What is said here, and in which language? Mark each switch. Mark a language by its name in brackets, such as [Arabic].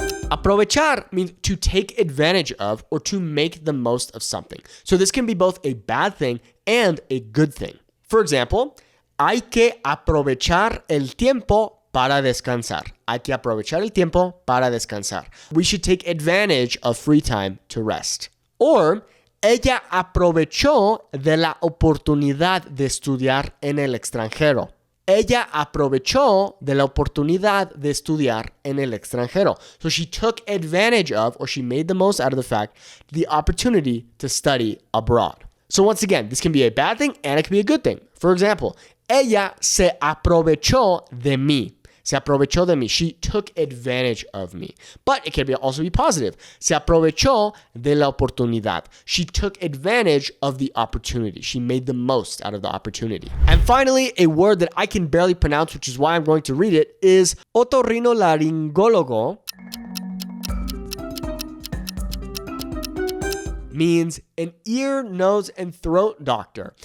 [English] Aprovechar means to take advantage of or to make the most of something. So this can be both a bad thing and a good thing. For example, [Spanish] hay que aprovechar el tiempo para descansar. Hay que aprovechar el tiempo para descansar. [English] We should take advantage of free time to rest. [Spanish] Or, ella aprovechó de la oportunidad de estudiar en el extranjero. Ella aprovechó de la oportunidad de estudiar en el extranjero. [English] So she took advantage of, or she made the most out of the fact, the opportunity to study abroad. So once again, this can be a bad thing and it can be a good thing. For example, [Spanish] ella se aprovechó de mí. Se aprovechó de mí. [English] She took advantage of me. But it can also be positive. [Spanish] Se aprovechó de la oportunidad. [English] She took advantage of the opportunity. She made the most out of the opportunity. And finally, a word that I can barely pronounce, which is why I'm going to read it, is otorrinolaringólogo. Means an ear, nose, and throat doctor.